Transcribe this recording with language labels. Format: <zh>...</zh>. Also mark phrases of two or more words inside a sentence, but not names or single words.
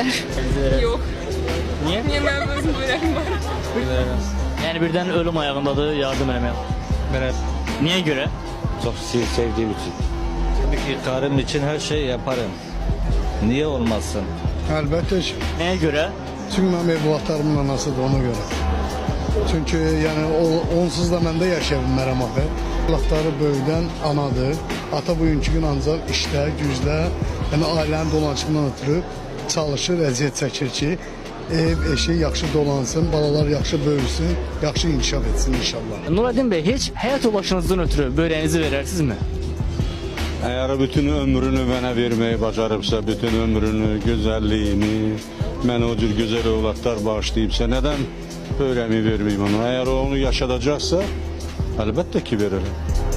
<tr>Yok. Niye? Niye benim özüm böreğim var? Yani birden ölüm ayağındadır</tr> <az>yardım eləmək.</az> <tr>Ben Niye göre? çok sevdiğim için. Tabii ki karım için her şey yaparım. Niye olmasın?</tr> <az>Əlbəttə ki.</az> <tr>Neye göre?</tr> <az>Çünki mənim övladlarımın anasıdır ona görə. Çünki yəni onsuz da mən də yaşaya bilmərəm axı. Övladları böyüdən anadır. Ata bugünkü gün ancaq işdə, gücdə, yəni ailənin dolanışından ötürü çalışır, əziyyət çəkir ki, ev, eşi yaxşı dolansın, balalar yaxşı böyüsün, yaxşı inkişaf etsin inşallah.</az> <tr>Nuradin Bey hiç hayat yoldaşınızdan ötürü böreğinizi verirsiniz mi? Eğer bütün ömrünü bana vermeyi bacarıbsa, bütün ömrünü, güzelliğini, ben o cür güzel evlatlar bağışlayıpsa neden böreğimi vermeyeyim ona? Eğer o onu yaşatacaksa elbette ki veririm.</tr>